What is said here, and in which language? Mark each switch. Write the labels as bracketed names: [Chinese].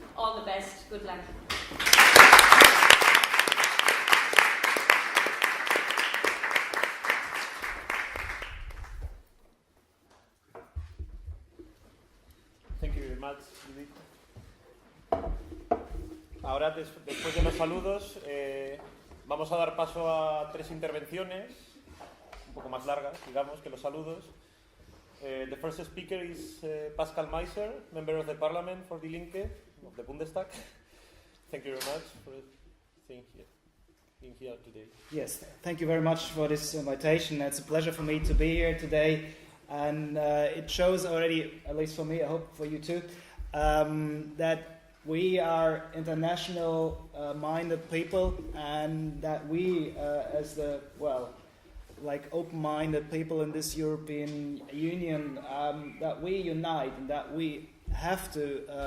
[English] All the best. Good luck. Thank you very much, Judith. [Spanish] Ahora, después de los saludos, vamos a dar paso a 3 intervenciones, un poco más largas, digamos, que los saludos. [English] The first speaker is Pascal Meiser, member of the Parliament for Die Linke, of the Bundestag. Thank you very much for being here today. Yes, thank you very much for this invitation. It's a pleasure for me to be here today. And it shows already, at least for me, I hope for you too, that we are international-minded people, and that we, as the, open-minded people in this European Union, that we unite and that we have to